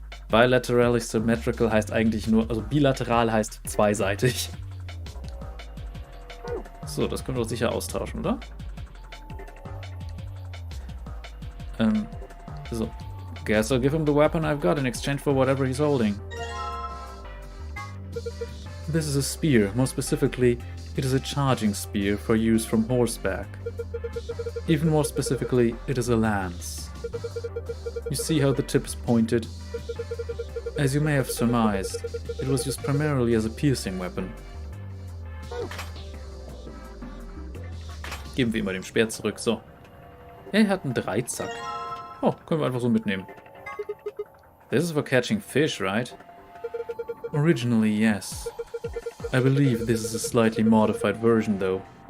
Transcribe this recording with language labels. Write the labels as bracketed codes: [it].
[en] Bilaterally symmetrical [de] heißt eigentlich nur, also bilateral heißt zweiseitig. So, das können wir doch sicher austauschen, oder? So. [en] Guess I'll give him the weapon I've got in exchange for whatever he's holding. This is a spear. More specifically, it is a charging spear for use from horseback. Even more specifically, it is a lance. You see how the tip is pointed? As you may have surmised, it was used primarily as a piercing weapon. [de] Geben wir ihm mal den Speer zurück, so. Er hat einen Dreizack. Oh, können wir einfach so mitnehmen. [en] This is for catching fish, right? Originally, yes. I believe this is a slightly modified version, though.